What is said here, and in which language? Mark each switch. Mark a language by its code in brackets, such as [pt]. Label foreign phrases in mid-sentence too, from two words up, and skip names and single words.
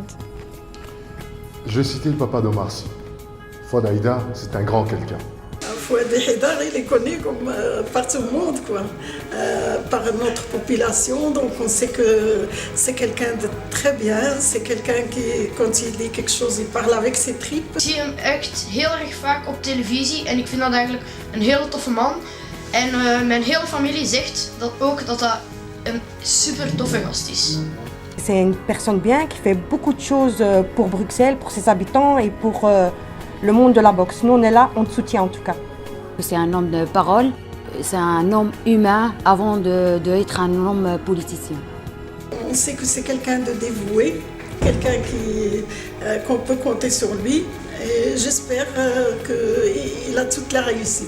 [fr] Je vais citer le papa d'Omar Sy. Fouad Haïdar, c'est un grand quelqu'un. Fouad Haïdar, il est connu comme par tout le monde, par notre population. Donc on sait que c'est quelqu'un de très bien. C'est quelqu'un qui, quand il dit quelque chose, il parle avec ses tripes. [nl] Ik zie hem echt heel erg vaak op televisie en ik vind dat eigenlijk een hele toffe man. En mijn hele familie zegt dat ook dat dat een super toffe gast is. [fr] C'est une personne bien qui fait beaucoup de choses pour Bruxelles, pour ses habitants et pour le monde de la boxe. Nous on est là, on te soutient en tout cas. C'est un homme de parole, c'est un homme humain avant d'être un homme politicien. On sait que c'est quelqu'un de dévoué, quelqu'un qu'on peut compter sur lui et j'espère qu'il a toute la réussite.